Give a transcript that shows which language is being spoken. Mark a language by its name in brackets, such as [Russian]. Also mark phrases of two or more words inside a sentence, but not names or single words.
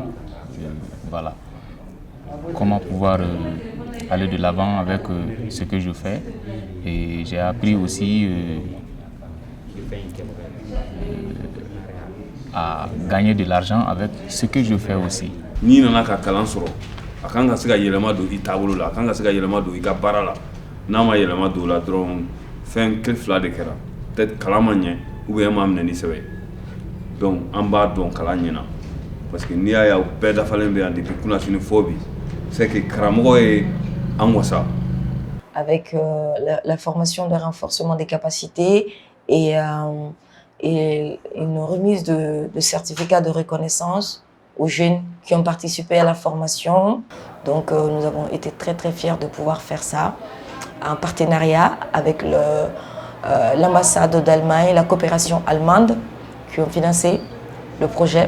[French] Voilà. Comment pouvoir aller de l'avant avec ce que je fais. Et j'ai appris aussi à gagner de l'argent avec ce que je fais aussi. [Bambara] Ni nana ka kalan sɔrɔ a kan ka se ka yɛlɛma don I taabolo la a kan ka se ka yɛlɛma don I ka baara la n'a ma yɛlɛma don la dɔrɔn fɛn fila de kɛra peut-être kalan ma ɲɛ [French] ou bien [Bambara] an m'a minɛ ni sɛbɛ donc an b'a dɔn kalan ɲɛna parce que n'i y'a ye bɛɛ dafalen bɛ yan depuis kunnafoni fɔ bi [French] c'est que [Bambara] karamɔgɔ ye an wasa. [French] Avec la formation de renforcement des capacités et une remise de certificats de reconnaissance aux jeunes qui ont participé à la formation. Donc nous avons été très très fiers de pouvoir faire ça en partenariat avec l'ambassade d'Allemagne, la coopération allemande qui ont financé le projet.